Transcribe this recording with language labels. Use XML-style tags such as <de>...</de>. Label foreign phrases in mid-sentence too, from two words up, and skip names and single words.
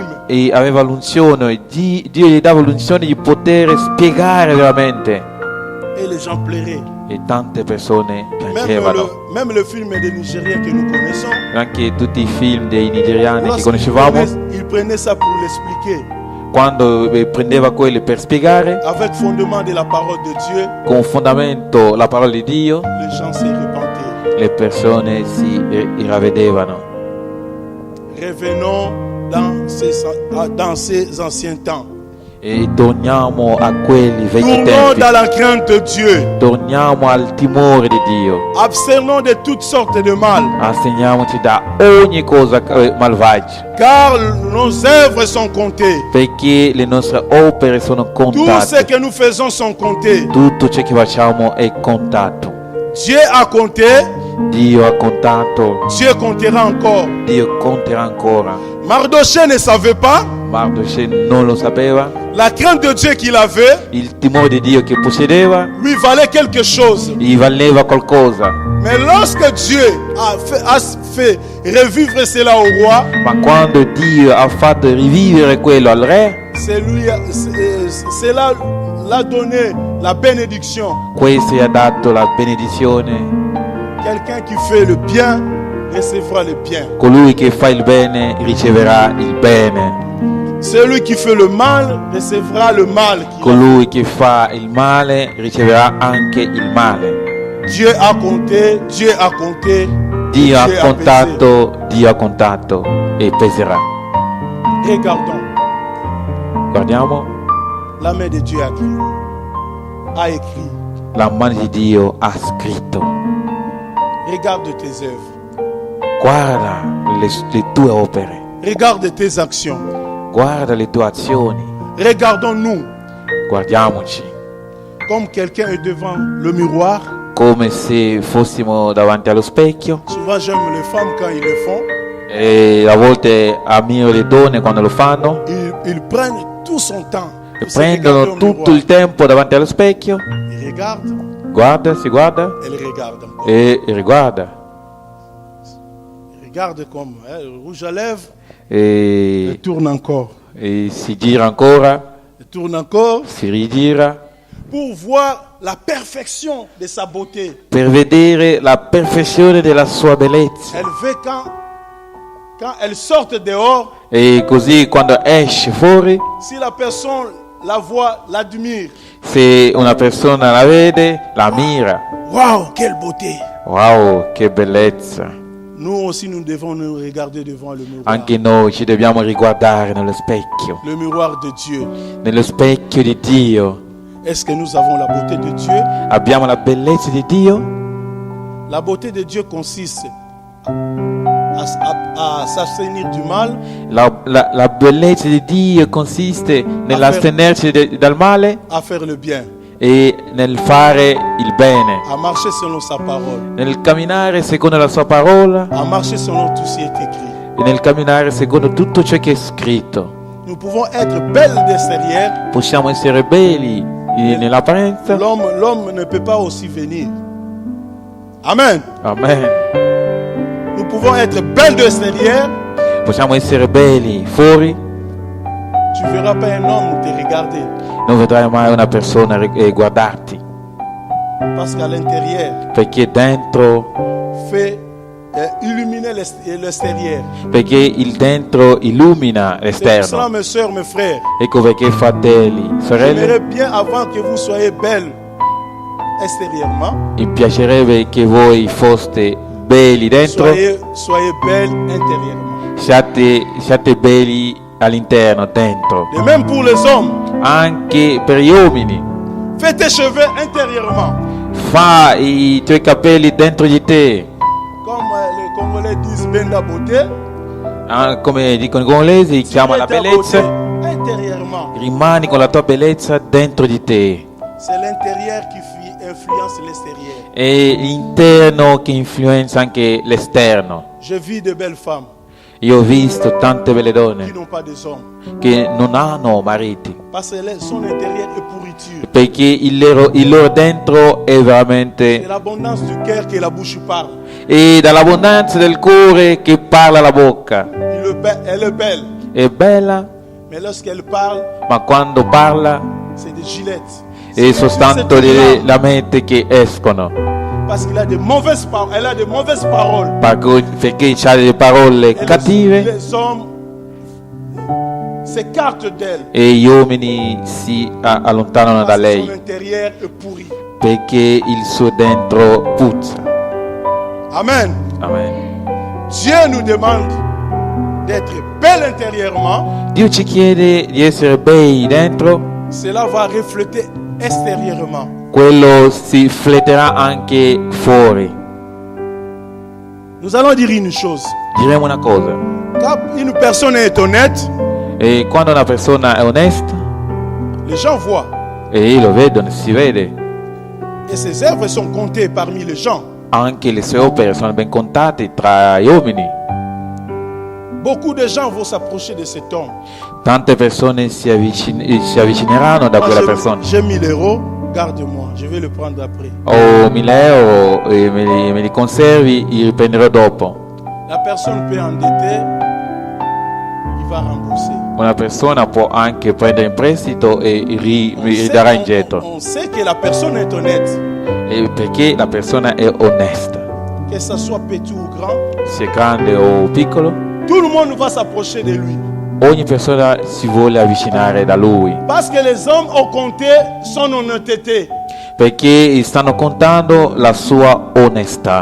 <it>e aveva l'unzione, Dio gli dava l'unzione di poter spiegare veramente,</it> <fr>Et les gens pleuraient.</fr> <it>e tante persone piangevano.</it> <fr>Même le film des Nigériens que nous connaissons,</fr> <it>Anche tutti i film dei nigeriani che</it> <fr>lorsqu'il</fr> <it>conoscevamo,</it> <fr>il prenait ça pour l'expliquer.</fr> <it>quando prendeva quelli per spiegare</it> <fr>Avec fondement de la parole de Dieu,</fr> <it>con fondamento la parola di Dio,</it> <fr>les gens se repentaient.</fr> <it>le persone si ravvedevano.</it> <fr>Revenons dans ces anciens temps.</fr> <it>E torniamo a quelli vecchi</it> <fr>Tournons</fr> <it>tempi.</it> <fr>dans la crainte de Dieu.</fr> <it>Torniamo al timore di Dio.</it> <fr>Abstenons de toutes sortes de mal.</fr> <it>Asteniamoci da ogni cosa malvagia,</it> <fr>Car nos œuvres sont comptées.</fr> <it>perché le nostre opere sono</it> <fr>Tout ce</fr> <it>contate.</it> <fr>que nous faisons sont comptés.</fr> <it>Tutto ciò che facciamo è contato.</it> <fr>Dieu a compté,</fr> <it>Dio ha contato,</it> <fr>Dieu comptera encore.</fr> <it>Dio conterà ancora.</it> <fr>Mardochée ne savait pas</fr> <it>Mardochè non lo sapeva.</it> <fr>la crainte de Dieu qu'il avait</fr> <it>Il timore di Dio che possedeva</it> <fr>lui valait quelque chose.</fr> <it>gli valeva qualcosa.</it> <fr>Mais lorsque Dieu a fait revivre cela au roi,</fr> <it>Ma quando Dio ha fatto rivivere quello al re,</it> <fr>cela l'a donné la bénédiction.</fr> <it>questo gli ha dato la benedizione.</it> <fr>Quelqu'un qui fait le bien recevra le bien.</fr> <it>Colui che fa il bene riceverà il bene.</it> <fr>Celui qui fait le mal recevra le mal.</fr> <it>Colui che fa il male riceverà anche il male.</it> <fr>Dieu a compté, Dieu a compté.</fr> <it>Dio ha</it> <fr>Dieu</fr> <it>contato e peserà.</it> <fr>pesé. Regardons,</fr> <it>Guardiamo,</it> <fr>la main de Dieu a écrit.</fr> <it>la mano di Dio ha scritto.</it> <fr>Regarde tes œuvres.</fr> <it>Guarda le tue opere,</it> <fr>Regarde tes actions.</fr> <it>guarda le tue azioni.</it> <fr>Regardons-nous</fr> <it>Guardiamoci</it> <fr>comme quelqu'un est devant le miroir.</fr> <it>come se fossimo davanti allo specchio.</it> <fr>Souvent, j'aime les femmes quand ils le font.</fr> <it>E a volte ammiro le donne quando lo fanno.</it> <fr>Ils prennent tout son temps.</fr> <it>E</it> <fr>pour se regarder</fr> <it>prendono</it> <fr>au</fr> <it>tutto</it> <fr>miroir.</fr> <it>il tempo davanti allo specchio.</it> <fr>Ils regardent,</fr> <it>Si guarda</it> <fr>elle regarde encore.</fr> <it>e riguarda.</it> <fr>Ils regardent comme le rouge à lèvres.</fr> <it>E,</it> <fr>Elle tourne encore.</fr> <it>e si gira ancora,</it> <fr>Elle tourne encore</fr> <it>si rigira</it> <fr>pour voir la perfection de sa beauté.</fr> <it>per vedere la perfezione della sua bellezza.</it> <fr>Elle veut quand elle sort dehors,</fr> <it>E così quando esce fuori,</it> <fr>si la personne la voit, l'admire.</fr> <it>se una persona la vede, la mira.</it> <fr>Waouh, quelle beauté!</fr> <it>Wow, che bellezza!</it> <fr>Nous aussi, nous devons nous regarder devant le miroir.</fr> <it>Anche noi ci dobbiamo riguardare nello specchio,</it> <fr>Le miroir de Dieu.</fr> <it>nello specchio di Dio.</it> <fr>Est-ce que nous avons la beauté de Dieu?</fr> <it>Abbiamo la bellezza di Dio?</it> <fr>La beauté de Dieu consiste à s'abstenir du mal,</fr> <it>La bellezza di Dio consiste nell'astenerci dal male</it> <fr>à faire le bien,</fr> <it>e nel fare il bene,</it> <fr>à marcher selon sa parole,</fr> <it>nel camminare secondo la sua parola</it> <fr>à marcher selon tout ce qui est écrit.</fr> <it>e nel camminare secondo tutto ciò che è scritto.</it> <fr>Nous pouvons être belles d'extérieur.</fr> <it>Possiamo essere belli nell'apparenza.</it> <fr>L'homme ne peut pas aussi venir. Amen.</fr> <it>Amen.</it> <fr>Nous pouvons être belles d'extérieur.</fr> <it>Possiamo essere belli fuori.</it> <fr>Tu ne verras pas un homme te regarder.</fr> <it>Non vedrai mai una persona guardarti,</it> <fr>Parce qu'à l'intérieur,</fr> <it>perché dentro,</it> <fr>fait illuminer l'extérieur.</fr> <it>perché il dentro illumina</it> <fr>C'est pour cela,</fr> <it>l'esterno.</it> <fr>mes soeurs, mes frères,</fr> <it>Ecco perché fratelli, sorelle,</it> <fr>j'aimerais bien avant que vous soyez belles extérieurement,</fr> <it>mi piacerebbe che voi foste belli dentro,</it> <fr>soyez belles intérieurement.</fr> <it>siate belli all'interno, dentro.</it> <fr>De même pour les hommes,</fr> <it>Anche per gli uomini,</it> <fr>fais tes cheveux intérieurement.</fr> <it>fa i tuoi capelli dentro di te.</it> <fr>Comme les Congolais disent Benda beauté.</fr> <it>Come dicono i congolesi, chiama la</it> <fr>Ta</fr> <it>bellezza.</it> <fr>beauté intérieurement.</fr> <it>Rimani con la tua bellezza dentro di te.</it> <fr>C'est l'intérieur qui influence l'extérieur.</fr> <it>È l'interno che influenza anche l'esterno.</it> <fr>Je vis de belles femmes</fr> <it>Io ho visto tante belle</it> <fr>qui</fr> <it>donne</it> <fr>n'ont pas des hommes.</fr> <it>che non hanno mariti,</it> <fr>Parce que son intérieur est pourriture.</fr> <it>perché il loro dentro è</it> <fr>C'est</fr> <it>veramente...</it> <fr>l'abondance du cœur que la bouche parle.</fr> <it>E dall'abbondanza del cuore che parla la bocca.</it> <fr>Elle est belle.</fr> <it>È bella,</it> <fr>Mais lorsqu'elle parle,</fr> <it>ma quando parla</it> <fr>c'est des gilettes.</fr> <it>è soltanto</it> <fr>C'est</fr> <it>delle</it> <fr>tout</fr> <it>lamette che escono.</it> <fr>Parce qu'il a de mauvaises paroles. Elle a de mauvaises paroles.</fr> <it>Perché ha delle parole</it> <fr>Et</fr> <it>cattive</it> <fr>les hommes s'écartent d'elle.</fr> <it>e gli uomini si allontanano da</it> <fr>Parce que son</fr> <it>lei</it> <fr>intérieur est pourri.</fr> <it>perché il suo dentro puzza.</it> <fr>Amen.</fr> <it>Amen.</it> <fr>Dieu nous demande d'être belle intérieurement.</fr> <it>Dio ci chiede di essere bei dentro,</it> <fr>Cela va refléter extérieurement.</fr> <it>quello si rifletterà anche fuori.</it> <fr>Nous allons dire une chose.</fr> <it>Diremo una cosa,</it> <fr>Quand une personne est honnête,</fr> <it>e quando una persona è onesta,</it> <fr>les gens voient.</fr> <it>e lo vedono, si vede,</it> <fr>Et ses œuvres sont comptées parmi les gens.</fr> <it>anche le sue opere sono ben contate tra gli uomini.</it> <fr>Beaucoup de gens vont s'approcher de cet homme.</fr> <it>Tante persone si avvicineranno da</it> <fr>Moi,</fr> <it>quella persona.</it> <fr>j'ai 1000 euros, garde-moi, je vais le prendre après.</fr> <it>Ho 1000 euro e me li conservi, li riprenderò dopo.</it> <fr>La personne peut endetter, il va rembourser.</fr> <it>Una persona può anche prendere in prestito e</it> <fr>On</fr> <it>ridarà</it> <fr>sait-</fr> <it>indietro,</it> <fr>on sait que la personne est honnête,</fr> <it>perché la persona è onesta,</it> <fr>que ça soit petit ou grand.</fr> <it>sia grande o piccolo.</it> <fr>Tout le monde va s'approcher de lui.</fr> <it>Ogni persona si vuole avvicinare da lui,</it> <fr>Parce que les hommes ont compté son honnêteté.</fr> <it>perché stanno contando la sua onestà.</it>